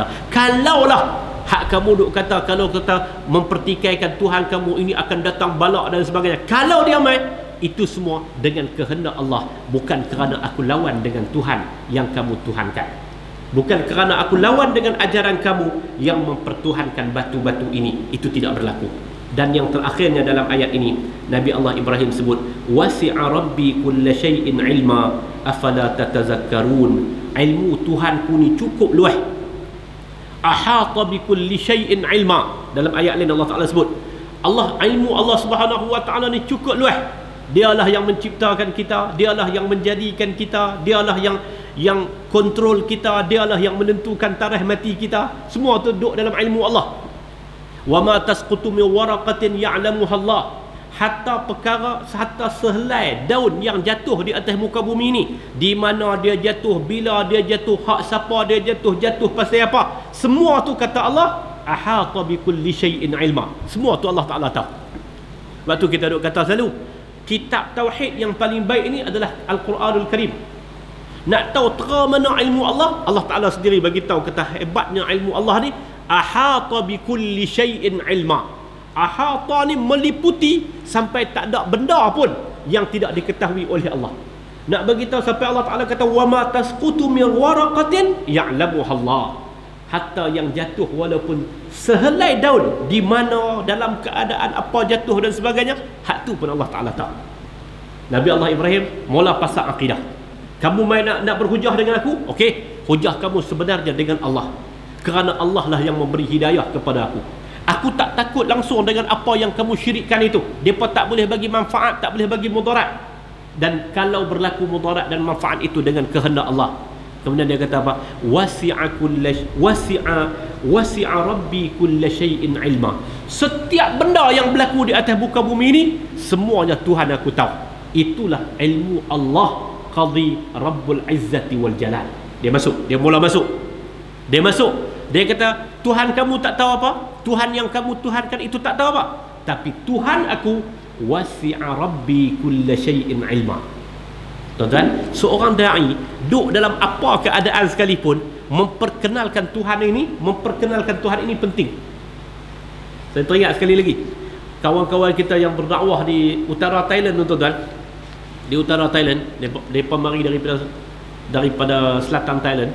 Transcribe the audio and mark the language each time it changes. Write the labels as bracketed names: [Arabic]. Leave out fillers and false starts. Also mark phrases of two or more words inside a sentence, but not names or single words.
[Malay] Kalaulah hak kamu duk kata, kalau kita mempertikaikan Tuhan kamu ini akan datang balak dan sebagainya, kalau dia main, itu semua dengan kehendak Allah, bukan kerana aku lawan dengan Tuhan yang kamu tuhankan, bukan kerana aku lawan dengan ajaran kamu yang mempertuhankan batu-batu ini. Itu tidak berlaku. Dan yang terakhirnya dalam ayat ini, Nabi Allah Ibrahim sebut [Arabic] وسع ربي كل شيء علما أفلا تتذكرون. [Malay] Ilmu Tuhanku ni cukup luas. [Arabic] أحاط بكل شيء علما. [Malay] Dalam ayat lain Allah Ta'ala sebut ilmu [Arabic] الله سبحانه وتعالى [Malay] ni cukup luas. Dialah yang menciptakan kita, dialah yang menjadikan kita, dialah yang kontrol kita, dialah yang menentukan tarikh mati kita. Semua tu duduk dalam ilmu Allah. [Arabic] وما تسقط من ورقة يعلمها الله. [Malay] Hatta sehelai daun yang jatuh di atas muka bumi ini, di mana dia jatuh, bila dia jatuh, hak siapa dia jatuh pasal apa, semua tu kata Allah [Arabic] أحاط بكل شيء علما. [Malay] Semua tu Allah Ta'ala tahu. Waktu kita duk kata selalu, kitab tauhid yang paling baik ini adalah Al-Quranul Karim. Nak tahu terang mana ilmu Allah, Allah Ta'ala sendiri bagi tahu kata hebatnya ilmu Allah ni, [Arabic] أحاط بكل شيء علما. [Malay] Ahata ni meliputi sampai tak ada benda pun yang tidak diketahui oleh Allah. Nak bagi tahu sampai Allah Ta'ala kata [Arabic] وما تسقط من ورقة يعلمها الله. [Malay] Hatta yang jatuh walaupun sehelai daun, di mana, dalam keadaan apa jatuh dan sebagainya, hak tu pun Allah Ta'ala tahu. Nabi Allah Ibrahim mula pasal akidah. Kamu main nak berhujah dengan aku? Okey, hujah kamu sebenarnya dengan Allah, kerana Allah lah yang memberi hidayah kepada aku. Aku tak takut langsung dengan apa yang kamu syirikkan itu. Depa tak boleh bagi manfaat, tak boleh bagi mudarat. Dan kalau berlaku mudarat dan manfaat itu dengan kehendak Allah. Kemudian dia kata apa? [Arabic] وسع ربي كل شيء علما. [Malay] Setiap benda yang berlaku di atas muka bumi ini, semuanya Tuhan aku tahu. Itulah ilmu Allah, [Arabic] قاضي رب العزة والجلال. [Malay] Dia mula masuk. Dia kata, Tuhan kamu tak tahu apa? Tuhan yang kamu tuhankan itu tak tahu apa? Tapi Tuhan aku, [Arabic] وسع ربي كل شيء علما. [Malay] Tuan-tuan, seorang da'i duduk dalam apa keadaan sekalipun, memperkenalkan Tuhan ini penting. Saya teringat sekali lagi, kawan-kawan kita yang berdakwah di utara Thailand, tuan-tuan, di utara Thailand, mereka mari daripada selatan Thailand.